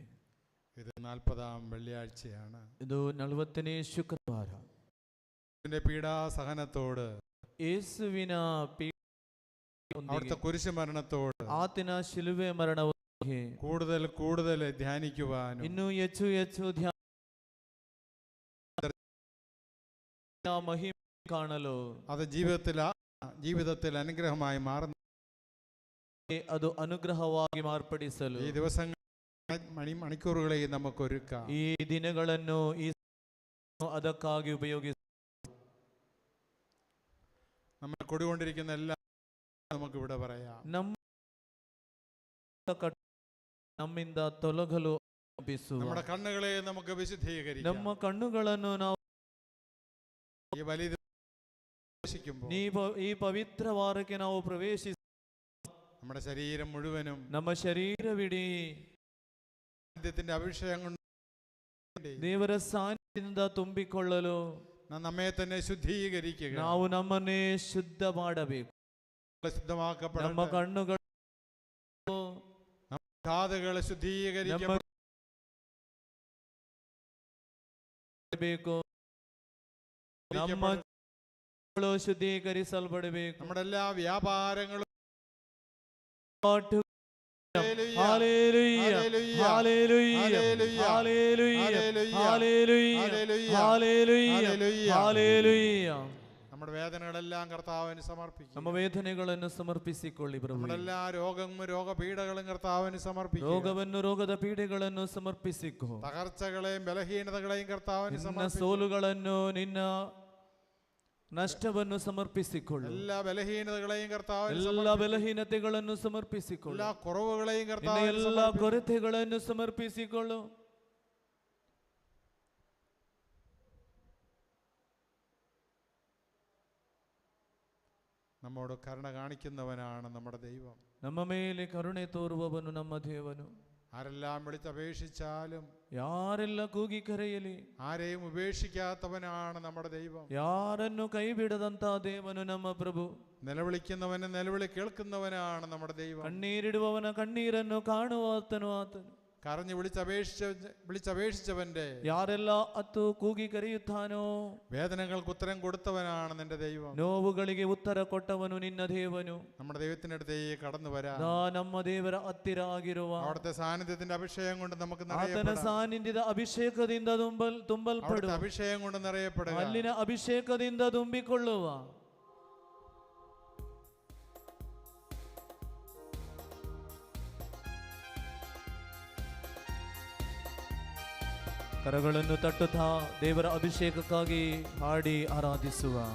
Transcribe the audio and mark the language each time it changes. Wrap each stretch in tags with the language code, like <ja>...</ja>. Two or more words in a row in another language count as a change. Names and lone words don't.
<ml>ഇത് 40-ാം വെള്ളിയാഴ്ചയാണ്.</ml> <kn>ಇದು 40ನೇ ಶುಕ್ರವಾರ.</kn> <ml>പീഡാസഹനത്തോട്</ml> <kn>ಯೇಸುವಿನ</kn> <ml>അവിടുത്തെ കുരിശ് മരണത്തോട്</ml> <kn>ಆತನ ಶಿಲುಬೆ ಮರಣವನ್ನು</kn> <ml>കൂടുതൽ കൂടുതൽ ധ്യാനിക്കുവാനും</ml> <kn>ಇನ್ನೂ ಹೆಚ್ಚು ಹೆಚ್ಚು ಮಹಿಮೆ ಕಾಣಲು</kn> <ml>അത് ജീവിതത്തിൽ അനുഗ്രഹമായി മാറുന്ന</ml> <kn>ಅದು ಅನುಗ್ರಹವಾಗಿ ಮಾರ್ಪಡಿಸಲು</kn> <ml>ഈ ദിവസങ്ങൾ മണിക്കൂറുകളെയും നമുക്ക് ഒരുക്കാം.</ml> <kn>ಈ ದಿನಗಳನ್ನು ಅದಕ್ಕಾಗಿ ಉಪಯೋಗಿಸ</kn> <ml>നമ്മൾ കൊടികൊണ്ടിരിക്കുന്ന എല്ലാം നമുക്ക് ഇവിടെ പറയാം.</ml> <kn>ನಮ್ಮ ನಮ್ಮಿಂದ ತೊಲಗಲು ಆಜ್ಞಾಪಿಸುವ.</kn> <ml>നമ്മുടെ കണ്ണുകളെ നമുക്ക് വിശുദ്ധീകരിക്കാം.</ml> <kn>ನಮ್ಮ ಕಣ್ಣುಗಳನ್ನು ನಾವು</kn> <ml>ഈ വലിയ പ്രവേശിക്കുമ്പോൾ</ml> <kn>ಈ ಪವಿತ್ರ ವಾರಕ್ಕೆ ನಾವು ಪ್ರವೇಶಿಸಿ</kn> <ml>നമ്മുടെ ശരീരം മുഴുവനും</ml> <kn>ನಮ್ಮ ಶರೀರವಿಡೀ</kn> <ml>സാന്നിധ്യത്തിന്റെ അഭിഷേകം കൊണ്ട്</ml> <kn>ದೇವರ ಸಾನ್ನಿಧ್ಯದಿಂದ ತುಂಬಿಕೊಳ್ಳಲು</kn> <ml>നമ്മെ തന്നെ ശുദ്ധീകരിക്കുക.</ml> <kn>ನಾವು ನಮ್ಮನ್ನೇ ಶುದ್ಧ ಮಾಡಬೇಕು. ನಮ್ಮ</kn> <ml>ശുദ്ധമാക്കപ്പെടണം.</ml> <kn>ಕಣ್ಣುಗಳು</kn> <ml>കാതുകളെ ശുദ്ധീകരിക്കപ്പെടണം.</ml> <kn>ನಮ್ಮ ಶುದ್ಧೀಕರಿಸಲ್ಪಡಬೇಕು.</kn> <ml>നമ്മുടെ എല്ലാ വ്യാപാരങ്ങളും നമ്മുടെ വേദനകളെല്ലാം കർത്താവിന് സമർപ്പിക്കും.</ml> <kn>ನಮ್ಮ ವೇದನೆಗಳನ್ನು ಸಮರ್ಪಿಸಿಕೊಳ್ಳಿ ಪ್ರಭು.</kn> <ml>നമ്മുടെ എല്ലാ രോഗവും രോഗപീഠകളും കർത്താവിന് സമർപ്പിക്കും.</ml> <kn>ರೋಗವನ್ನು ರೋಗದ ಪೀಡೆಗಳನ್ನು ಸಮರ್ಪಿಸಿಕೊ.</kn> <ml>തകർച്ചകളെയും ബലഹീനതകളെയും കർത്താവിന്</ml> <kn>ನಿನ್ನ</kn> <ml>സമർപ്പിക്കും.</ml> <kn>ಸೋಲುಗಳನ್ನು ನಿನ್ನ ನಷ್ಟವನ್ನು ಸಮರ್ಪಿಸಿಕೊಳ್ಳು.</kn> <ml>എല്ലാ ബലഹീനതകളെയും കർത്താവിന്</ml> <kn>ಎಲ್ಲ</kn> <ml>സമർപ്പിക്കും.</ml> <kn>ಬಲಹೀನತೆಗಳನ್ನು ಸಮರ್ಪಿಸಿಕೊಳ್ಳು.</kn> <ml>എല്ലാ കുറവുകളെയും</ml> <kn>ನಿನ್ನ</kn> <ml>കർത്താവിന്</ml> <kn>ಎಲ್ಲ</kn> <ml>സമർപ്പിക്കും.</ml> <kn>ಕೊರತೆಗಳನ್ನು ಸಮರ್ಪಿಸಿಕೊಳ್ಳು.</kn> <ml>നമ്മോട് കരുണ കാണിക്കുന്നവനാണ് നമ്മുടെ ദൈവം.</ml> <kn>ನಮ್ಮ ಮೇಲೆ ಕರುಣೆ ತೋರುವವನು ನಮ್ಮ ದೇವನು.</kn> <ml>ആരെല്ലാം വിളിച്ചപേക്ഷിച്ചാലും</ml> <kn>ಯಾರೆಲ್ಲ ಕೂಗಿ ಕರೆಯಲಿ</kn> <ml>ആരെയും ഉപേക്ഷിക്കാത്തവനാണ് നമ്മുടെ ദൈവം.</ml> <kn>ಯಾರನ್ನು ಕೈ ಬಿಡದಂತ ದೇವನು ನಮ್ಮ ಪ್ರಭು.</kn> <ml>നിലവിളിക്കുന്നവന് നിലവിളി കേൾക്കുന്നവനാണ് നമ്മുടെ ദൈവം.</ml> <kn>ಕಣ್ಣೀರಿಡುವವನ ಕಣ್ಣೀರನ್ನು ಕಾಣುವಾತನು ಆತನು.</kn> <ml>കരഞ്ഞു വിളിച്ചപേക്ഷിച്ചവന്റെ</ml> <kn>ಯಾರೆಲ್ಲ ಅತ್ತು ಕೂಗಿ ಕರೆಯುತ್ತಾನೋ</kn> <ml>വേദനകൾക്ക് ഉത്തരം കൊടുത്തവനാണ് നിന്റെ ദൈവം.</ml> <kn>ನೋವುಗಳಿಗೆ ಉತ್ತರ ಕೊಟ್ಟವನು ನಿನ್ನ ದೇವನು.</kn> <ml>നമ്മുടെ ദൈവത്തിന്റെ അടുത്തേക്ക് കടന്നു വരാം.</ml> <kn>ನಮ್ಮ ದೇವರ ಹತ್ತಿರ ಆಗಿರುವ</kn> <ml>അവിടുത്തെ സാന്നിധ്യത്തിന്റെ അഭിഷേകം കൊണ്ട് നമുക്ക്</ml> <kn>ಆತನ ಸಾನ್ನಿಧ್ಯದ ಅಭಿಷೇಕದಿಂದ ತುಂಬಲ್ಪಡುವ.</kn> <ml>അഭിഷേകം കൊണ്ട് നിറയപ്പെടുക.</ml> <kn>ಅಲ್ಲಿನ ಅಭಿಷೇಕದಿಂದ ತುಂಬಿಕೊಳ್ಳುವ. ಕರಗಳನ್ನು ತಟ್ಟುತ್ತಾ ದೇವರ ಅಭಿಷೇಕಕ್ಕಾಗಿ ಹಾಡಿ ಆರಾಧಿಸುವ.</kn>